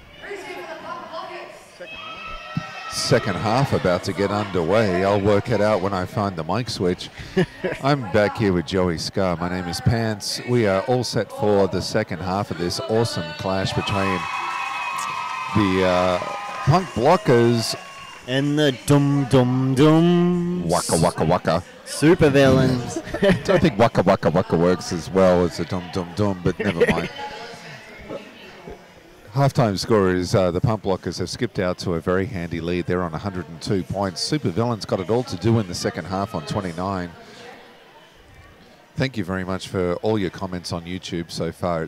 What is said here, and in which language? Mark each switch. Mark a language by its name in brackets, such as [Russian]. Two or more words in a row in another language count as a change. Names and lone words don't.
[English] Second half about to get underway. I'll work it out when I find the mic switch. I'm back here with Joey Scar. My name is Pants. We are all set for the second half of this awesome clash between the Punk Blockers and the Dum Dum Dum. Waka Waka Waka. Super Villains. I don't think Waka Waka Waka works as well as the Dum Dum Dum, but never mind. Halftime score is the Pump Blockers have skipped out to a very handy lead. They're on 102 points. Super Villains got it all to do in the second half on 29. Thank you very much for all your comments on YouTube so far.